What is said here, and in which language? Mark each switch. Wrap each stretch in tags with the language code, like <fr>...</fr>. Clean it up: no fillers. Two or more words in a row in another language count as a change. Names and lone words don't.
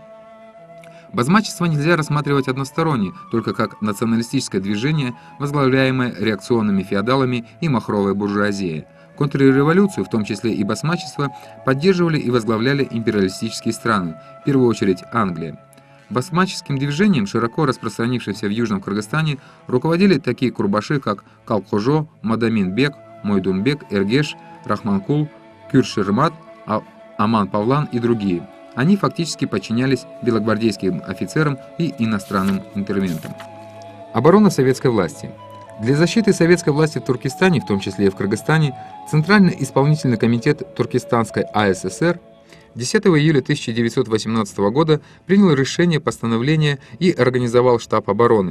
<ru>Басмачество нельзя рассматривать односторонне, только как националистическое движение, возглавляемое реакционными феодалами и махровой буржуазией. Контрреволюцию, в том числе и басмачество, поддерживали и возглавляли империалистические страны, в первую очередь Англия. Басмаческим движением, широко распространившимся в Южном Кыргызстане, руководили такие курбаши, как Калкхожо, Мадамин-бек, Мойдун-бек, Эргеш, Рахманкул, Кюрширмат, Аман Павлан и другие. Они фактически подчинялись белогвардейским офицерам и иностранным интервентам. Оборона советской власти. Для защиты советской власти в Туркестане, в том числе и в Кыргызстане, Центральный исполнительный комитет Туркестанской АССР 10 июля 1918 года принял решение постановления и организовал штаб обороны.</ru>